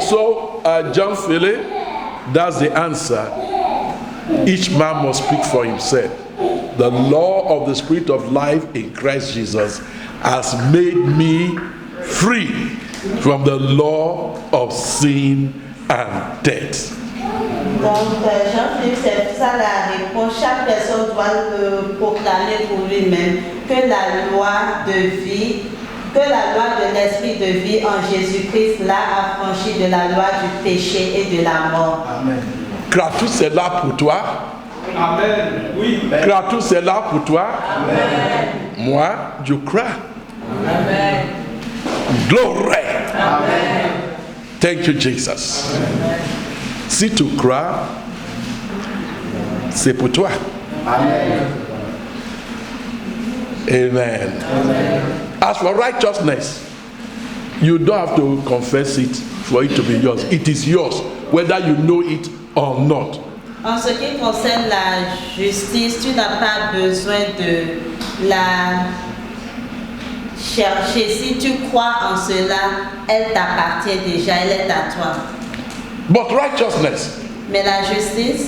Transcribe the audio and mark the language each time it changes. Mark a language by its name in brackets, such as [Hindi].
[English] So, John Philip, that's the answer. Each man must speak for himself. The law of the Spirit of life in Christ Jesus has made me free from the law of sin and death. [French] Donc, Jean-Philippe, c'est ça la réponse. Chaque personne doit le proclamer pour lui-même que la loi de vie, que la loi de l'esprit de vie en Jésus-Christ l'a affranchi de la loi du péché et de la mort. Amen. Kratos, c'est là pour toi. Amen. Oui. Kratos, c'est là pour toi. Amen. Moi, je crois. Amen. [English] Glory. Amen. Thank you, Jesus. [French] Si tu crois, c'est pour toi. Amen. Amen. [English] As for righteousness, you don't have to confess it for it to be yours. It is yours, whether you know it or not. [French] En ce qui concerne la justice, tu n'as pas besoin de la chercher. Si tu crois en cela, elle t'appartient déjà, elle est à toi. [English] But righteousness, [French] Mais la justice,